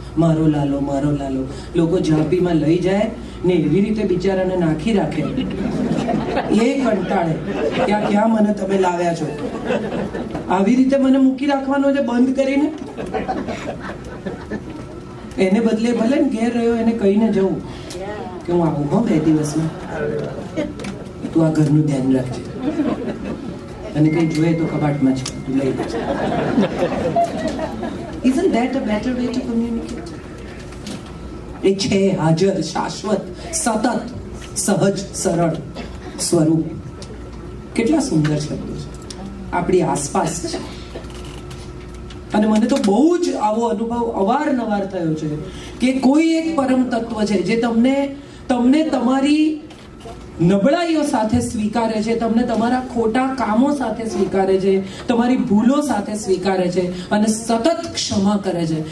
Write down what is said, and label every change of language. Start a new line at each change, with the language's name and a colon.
Gujarati: મારો લાલો, મારો લાલો. લોકો ઝાંપીમાં લઈ જાય ને એવી રીતે બિચારાને નાખી રાખે, એ કંટાળે ત્યાં ક્યાં મને તમે લાવ્યા છો, આવી રીતે મને મૂકી રાખવાનો છે બંધ કરીને. એને બદલે ભલે ને ઘેર રહ્યો એને કહીને જવું કે હું આવું હો 2 દિવસમાં, તું આ ઘરનું ધ્યાન રાખજે, અને કંઈ જોઈએ તો કબાટમાં છે તું લઈ લેજે.
English: Isn't that a better way to communicate?
Gujarati: એ છે હાજર, શાશ્વત, સતત, સહજ, સરળ સ્વરૂપ. કેટલા સુંદર શબ્દો છે, આપણી આસપાસ છે. અને મને તો બહુ જ આવો અનુભવ અવારનવાર થયો છે કે કોઈ એક પરમ તત્વ છે જે તમને તમારી નબળાઈઓ સાથે સ્વીકારે છે, તમને તમારા ખોટા કામો સાથે સ્વીકારે છે, તમારી ભૂલો સાથે સ્વીકારે છે અને સતત ક્ષમા કરે છે.